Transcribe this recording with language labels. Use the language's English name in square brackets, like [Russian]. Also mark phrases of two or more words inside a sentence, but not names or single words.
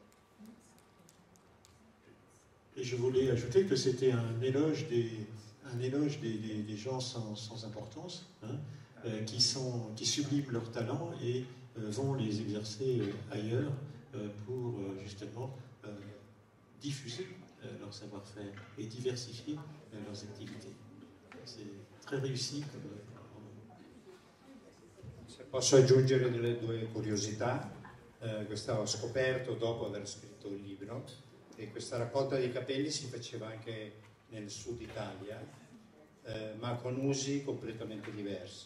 [French] Et je voulais ajouter que c'était un éloge des gens sans importance, hein, qui subliment leur talent et vont les exercer ailleurs pour justement diffuser leur savoir-faire et diversifier leurs attività. C'est très réussi. [Italian] Se posso aggiungere delle 2 curiosità, questa ho scoperto dopo aver scritto il libro, e questa raccolta dei capelli si faceva anche nel sud Italia, ma con usi completamente diversi.